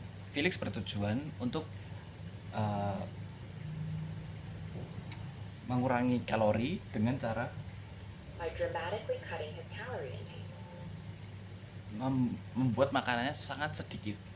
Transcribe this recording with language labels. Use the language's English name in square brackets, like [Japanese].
[Indonesian] Felix bertujuan untuk mengurangi kalori dengan cara [English] By dramatically cutting his calorie intake. [Indonesian] membuat makanannya sangat sedikit.